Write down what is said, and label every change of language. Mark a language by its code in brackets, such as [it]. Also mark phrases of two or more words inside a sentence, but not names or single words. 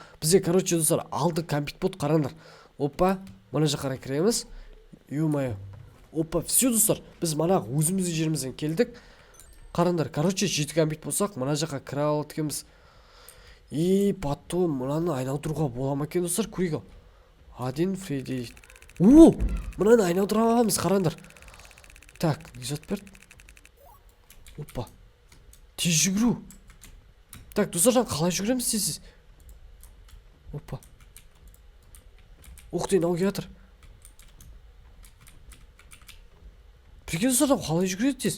[kk] Бізде, короче, достар, алды компьютер болды, қараңдар. Опа, мына жаққа қарай кіреміз. Ё-моё. Опа, все достар. Біз мана өзіміздің жерімізден келдік. Қараңдар, короче, 7 компьютер болсақ, мына жаққа кіре алады екенбіз. [ru] И потом [kk] мынаны айналдыруға бола ма екен достар? Көрейік. [ru] Один Фредди. О, [kk] мынаны айналдыра аламыз, қараңдар. Так, не зат берді. Опа. Тез жүгіру. Так, достар, қалай жүгіреміз сіз? Опа. [ru] Ух ты, [kk] мынау келе жатыр. Прикинь, достар, қалай жүгіреді тез?